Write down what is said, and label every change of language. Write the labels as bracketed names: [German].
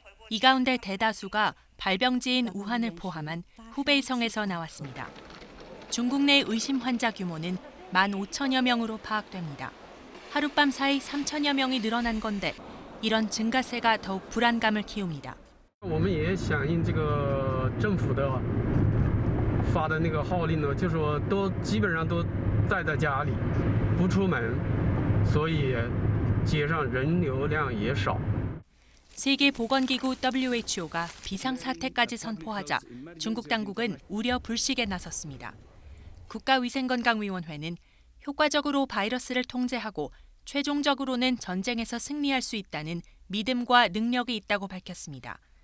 [Korean] 이 가운데 대다수가 발병지인 우한을 포함한 후베이성에서 나왔습니다. 중국 내 의심 환자 규모는 15,000여 명으로 파악됩니다. 하룻밤 사이 3,000여 명이 늘어난 건데 이런 증가세가 더욱 불안감을 키웁니다. [Chinese] 我们也响应这个政府的发的那个号令呢，就说都基本上都待在家里，不出门，所以街上人流量也少。 [Korean] 세계보건기구 WHO가 비상사태까지 선포하자 중국 당국은 우려 불식에 나섰습니다. 국가위생건강위원회는 효과적으로 바이러스를 통제하고 최종적으로는 전쟁에서 승리할 수 있다는 믿음과 능력이 있다고 밝혔습니다.